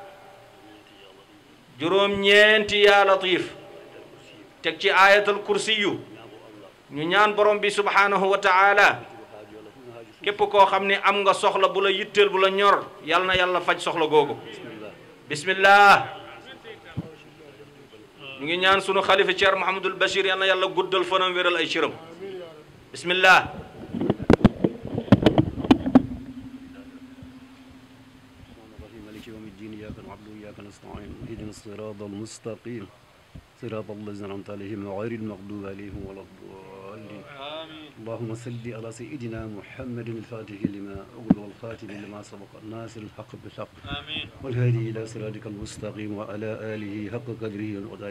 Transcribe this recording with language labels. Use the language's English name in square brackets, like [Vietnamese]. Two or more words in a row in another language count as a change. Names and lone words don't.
[Wolof] juróom ñeenti [Arabic] يا لطيف [Wolof] teg ci [Arabic] آية الكرسي [Wolof] ñu ñaan borom bi [Arabic] سبحانه وتعالى [Wolof] képp koo xam ne am nga soxla bu la yitteel bu la ñor yal na yàlla faj soxla googu bismillah ñu ngi ñaan sunu xalifa Ceerno Mouhamadul Bachir yal na yàlla guddal fanam wéral ay cëram bismillah [Arabic] الصراط المستقيم صراط الذين أنعمت عليهم غير المغضوب عليهم ولا الضالين اللهم صل على سيدنا محمد الفاتح لما أغلق والخاتم لما سبق الناصر الحق بالحق والهادي إلى صراطك المستقيم وعلى آله حق قدره والمقدار